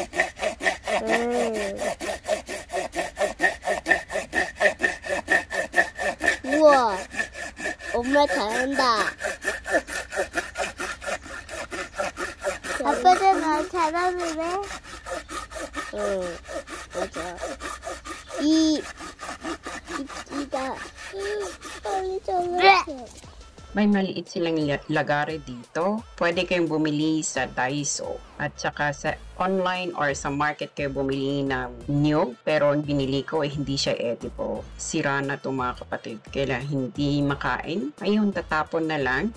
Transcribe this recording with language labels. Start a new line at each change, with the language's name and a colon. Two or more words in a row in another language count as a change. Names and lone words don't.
Korean: 우와, 엄마 잘한다. 아빠도 나 잘하는데? 맞아. 이다. 빨리 잘랐어.
Filipino: May maliit silang lagare dito. Pwede kayong bumili sa Daiso. At saka sa online or sa market kayo bumili ng niyog. Pero ang binili ko hindi siya edible. Sira na to mga kapatid. Kaya hindi makain. Ayun, tatapon na lang.